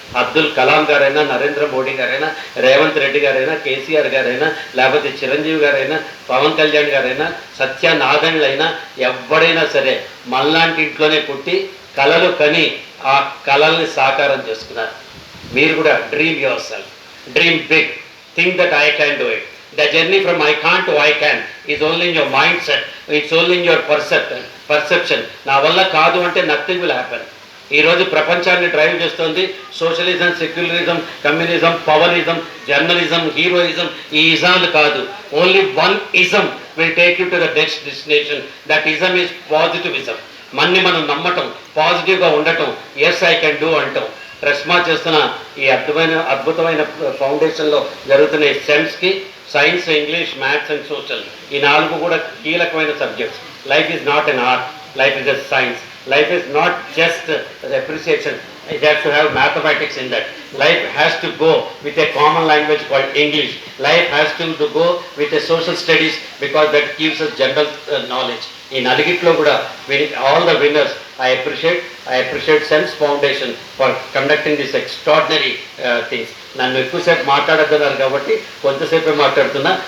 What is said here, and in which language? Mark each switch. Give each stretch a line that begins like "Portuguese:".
Telugu: అబ్దుల్ కలాం గారైనా, నరేంద్ర మోడీ గారైనా, రేవంత్ రెడ్డి గారైనా, కేసీఆర్ గారైనా, లేకపోతే చిరంజీవి గారైనా, పవన్ కళ్యాణ్ గారైనా, సత్యనారాయణలైనా, ఎవడైనా సరే మనలాంటి ఇంట్లోనే పుట్టి కళలు కని ఆ కళల్ని సాకారం చేసుకున్నారు. మీరు కూడా
English: Dream yourself, dream big, think that I can do it. The journey from I can't to I can is only in your mindset, it's only in your perception.
Telugu: నా వల్ల కాదు అంటే
English: Nothing will happen.
Telugu: ఈరోజు ప్రపంచాన్ని drive చేస్తుంది socialism, secularism, communism, పవరిజం, journalism, heroism. ఈ ఇజాలు కాదు,
English: Only one ism will take you to the next destination. That ism is positivism.
Telugu: మన్ని మనం నమ్మటం, పాజిటివ్గా ఉండటం,
English: yes I can do
Telugu: అంటాం. ప్రెస్మా చేస్తున్న ఈ అద్భుతమైన ఫౌండేషన్లో జరుగుతున్న ఈ సెన్స్కి science, English, maths and social, ఈ 4 కూడా కీలకమైన subjects.
English: Life is not an art, life is a science. Life is not just appreciation, it has to have mathematics in that. Life has to go with a common language called English. Life has to go with a social studies because that gives us general knowledge. In Naligitlo kuda, all the winners, I appreciate Sense Foundation for conducting this extraordinary things.
Telugu: నన్ను ఎక్కువసేపు మాట్లాడద్దన్నారు కాబట్టి కొంతసేపే మాట్లాడుతున్నా.